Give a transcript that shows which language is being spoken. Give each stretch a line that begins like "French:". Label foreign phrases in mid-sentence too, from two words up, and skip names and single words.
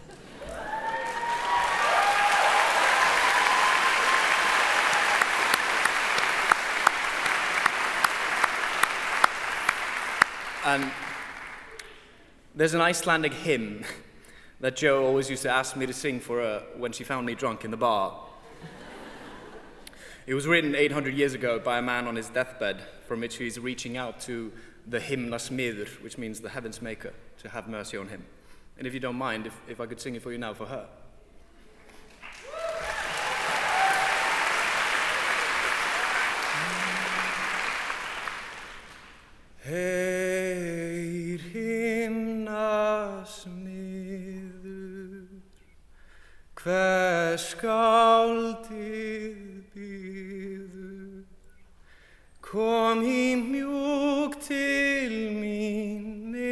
English: And there's an Icelandic hymn that Jo always used to ask me to sing for her when she found me drunk in the bar. It was written 800 years ago by a man on his deathbed, from which he's reaching out to the himnasmiður, which means the heaven's maker, to have mercy on him. And if you don't mind, if I could sing it for you now for her.
Icelandic: Heyr himnasmiður, hver skáldið biður, kom í mjúk til mín